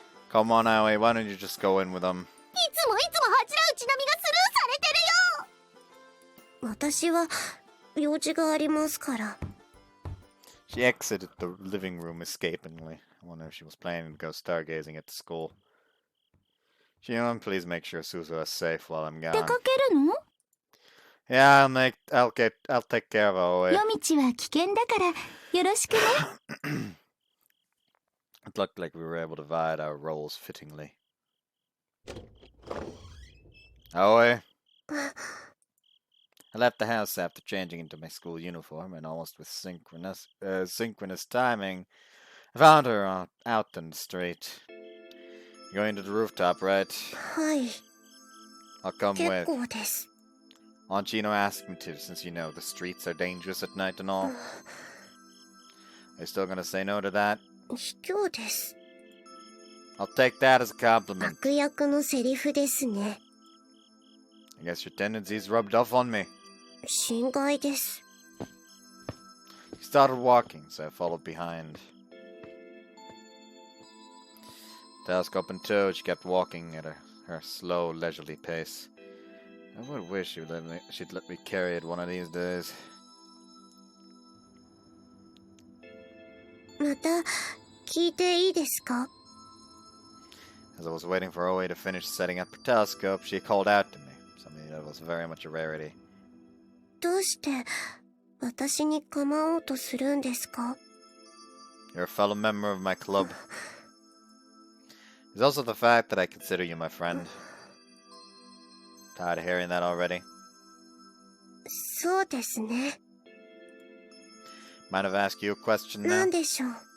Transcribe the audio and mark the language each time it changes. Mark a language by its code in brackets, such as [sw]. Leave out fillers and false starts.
[en] Come on, Aoi, why don't you just go in with them? [ja] いつも恥じらうちなみがスルーされてるよ。私は用事がありますから。 [en] She exited the living room escapingly. I wonder if she was planning to go stargazing at the school. Shion, please make sure Suzu is safe while I'm [ja] 出 [en] gone. [ja] かけるの？ [en] Yeah, I'll take care of Aoi. [ja] 夜道は危険だからよろしくね。 [en] It looked like we were able to divide our roles fittingly. Aoi. I left the house after changing into my school uniform, and almost with synchronous timing, I found her out in the street. You're going to the rooftop, right? [ja] はい、 [en] I'll come [ja] 結 [en] with. [ja] 構です。 [en] Aunt Gino asked me to, since you know the streets are dangerous at night and all. Are you still gonna say no to that? [ja] 卑怯です。 [en] I'll take that as a compliment. [ja] 悪役のセリフですね。 [en] I guess your tendencies rubbed off on me. [ja] 心外です。 [en] She started walking, so I followed behind. Telescope in tow, she kept walking at her slow, leisurely pace. I would wish she'd let me carry it one of these days. [ja] また聞いていいですか？ [en] As I was waiting for Oe to finish setting up her telescope, she called out to me, something that was very much a rarity. [ja] どうして私に構おうとするんですか？ [en] You're a fellow member of my club. There's also the fact that I consider you my friend. Tired of hearing that already? [ja] そうですね。 [en] Mind if I ask you a question [ja] な [en] now? [ja] んでしょう。